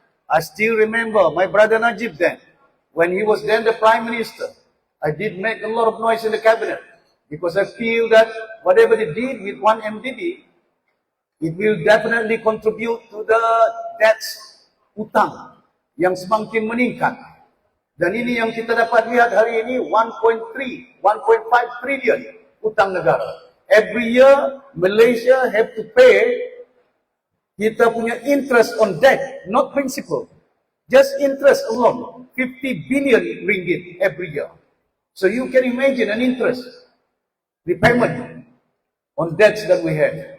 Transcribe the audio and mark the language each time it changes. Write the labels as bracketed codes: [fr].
[en] I still remember my brother Najib then, when he was then the Prime Minister. I did make a lot of noise in the cabinet, because I feel that whatever they did with 1MDB, it will definitely contribute to the debts [ms] utang yang semakin meningkat. Dan ini yang kita dapat lihat hari ini, 1.5 trillion utang negara. [en] Every year, Malaysia have to pay [ms] kita punya [en] interest on debt, not principal. Just interest alone, 50 billion ringgit every year. So you can imagine an interest repayment on debts that we have.